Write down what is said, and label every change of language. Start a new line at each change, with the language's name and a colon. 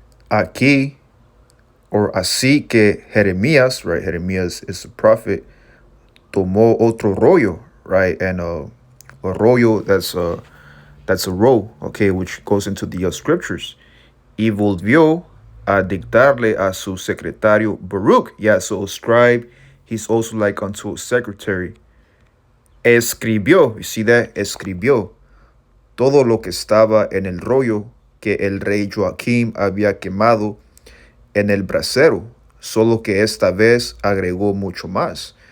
Spanish: Aquí, or así que Jeremías, right?
English: Jeremías is the prophet,
Spanish: tomó otro rollo,
English: right? And a rollo, that's a roll, okay, which goes into the scriptures.
Spanish: Y volvió a dictarle a su secretario Baruch.
English: Yeah, so a scribe, he's also like unto a secretary. Escribió, you see that?
Spanish: Escribió todo lo que estaba en el rollo que el rey Joaquim había quemado en el brasero, solo que esta vez agregó mucho más.